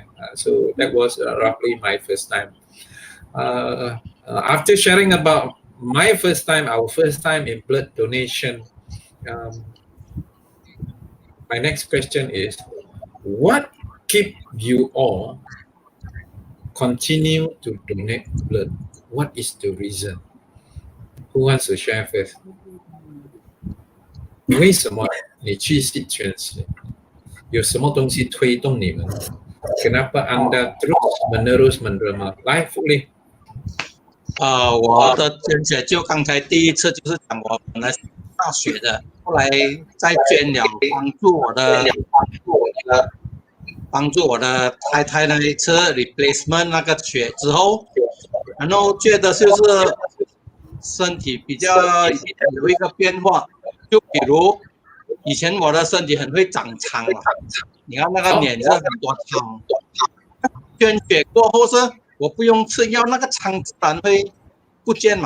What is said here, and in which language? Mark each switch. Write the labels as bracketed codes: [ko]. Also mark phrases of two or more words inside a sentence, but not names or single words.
[en] So that was roughly my first time. After sharing about my first time, our first time in blood donation, my next question is, what keep you all continue to donate blood? What is the reason? Who wants to share first? [zh] 为什么你继续捐血？有什么东西推动你们 [ms] ？Kenapa Anda terus menerus menerima? [en] Live fully. [zh] 我的捐血就刚才第一次就是讲我本来是大学的，后来再捐了，帮助我的太太那一次 replacement 那个血之后，然后觉得就是身体比较有一个变化，就比如以前我的身体很会长疮嘛，你看那个脸是很多疮，捐血过后是我不用吃药，那个疮自然会不见嘛。